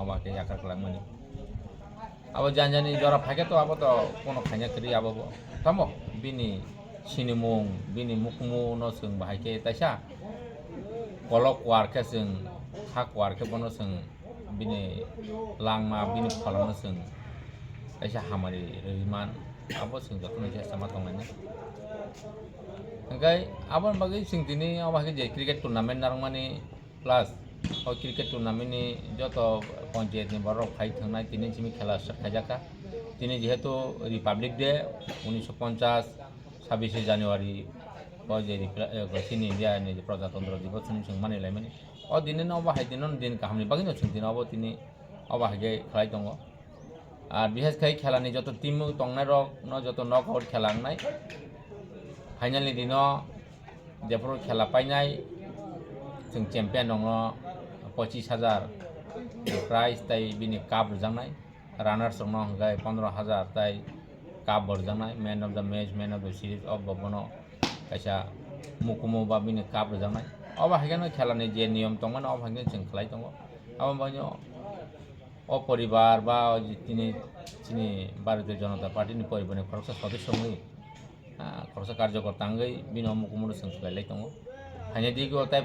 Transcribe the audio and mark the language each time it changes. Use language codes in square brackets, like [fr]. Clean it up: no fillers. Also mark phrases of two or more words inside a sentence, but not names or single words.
[brx] अबाहाय याखार कलांमानि आबो जानजानि जरा फाके तो आबो तो कोनो खाइना करि आबो तमो बिनि सिनिमुं बिनि मुखुमु न जों बाहायके ताइसा कलक वारके जों खाक वारके बनो जों बिनि लांमा बिनि फलावनो जों ताइसा हामारि रैमान आबो जों जतन जेसा मातंगानि ओंखाय आबो बागै जों दिनै अबाहाय जे [en] cricket tournament [brx] नारंमानि प्लास और [en] cricket tournament [brx] जो पंचायत बरफ फाइट थांनाय दिनै जिमी खेला स्टार्ट खायजाखा दिनै जेहेतु [en] Republic Day [brx] 1950 26 जानुवारी चीन इंडिया [hi] प्रजातंत्र दिवस [brx] जों मानिलाय माने और दिन अबाहाय दिन गाहामनि बागैनो जों दिन दिनै अबाहाय खालाय दङ और बिहेसखाय खेलानि जत टीम दंनाय रक न जत [en] knock out [brx] खेलांनाय फाइनालनि दिन देफोर खेला पाइनाय जों चेम्पियन दङ 25,000 प्राइज ताई बिनि काप रजांनाय रानार्स दङ हगाय 15,000 ताई काप बरजांनाय [en] man of the match man of the series of [brx] बबनो कैसा मुकुमु बा बिनि काप रजांनाय अब हागेनो खेलानि जे नियम दंमोन अब हागेनो जों खलाय दङ अब बायनो अ परिवार बा तिनि भारतीय जनता पार्टी परिवारनि खरसा सदस्यनि खरसा कार्यकर्तांगै बिनो मुकुमु जों खलायलाय दङ हाने दिगो टाइप